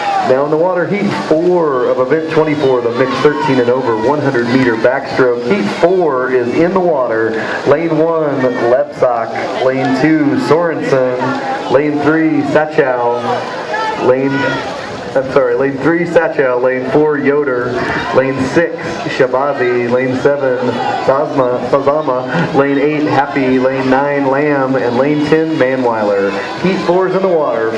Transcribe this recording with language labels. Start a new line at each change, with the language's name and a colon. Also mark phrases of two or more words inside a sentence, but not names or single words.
English: Now in the water, heat 4 of event 24, the mixed 13 and over 100 meter backstroke. Heat 4 is in the water. Lane 1, Lepsock. Lane 2, Sorensen. Lane 3, Sachow. Lane 3, Sachow. Lane 4, Yoder. Lane 6, Shabazi. Lane 7, Sazama. Lane 8, Happy. Lane 9, Lamb. And lane 10, Manweiler. Heat 4 is in the water.